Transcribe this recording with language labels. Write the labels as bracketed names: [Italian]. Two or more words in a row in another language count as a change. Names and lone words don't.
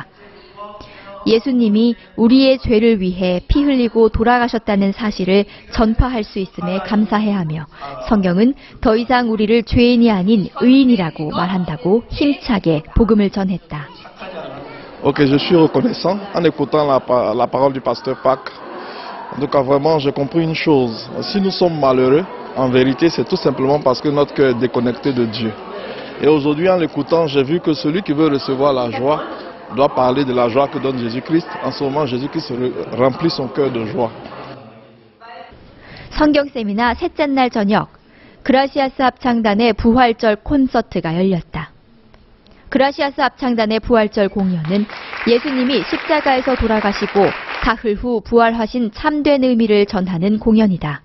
[Korean] 예수님이 우리의 죄를 위해 피 흘리고 돌아가셨다는 사실을 전파할 수 있음에 감사해하며 성경은 더 이상 우리를 죄인이 아닌 의인이라고 말한다고 힘차게 복음을 전했다. [French] Ok, je suis reconnaissant en écoutant la parole du pasteur Pâques. En tout cas, vraiment, j'ai compris une chose. Si nous sommes malheureux, en vérité, c'est tout simplement parce que notre cœur est déconnecté de Dieu. Et aujourd'hui, en l'écoutant, j'ai vu que celui qui veut recevoir la joie doit parler de la joie que donne Jésus-Christ. En ce moment, Jésus-Christ remplit son cœur de joie. [Korean] 성경 세미나 셋째 날 저녁, 그라시아스 합창단의 부활절 콘서트가 열렸다. 그라시아스 합창단의 부활절 공연은 예수님이 십자가에서 돌아가시고 사흘 후 부활하신 참된 의미를 전하는 공연이다.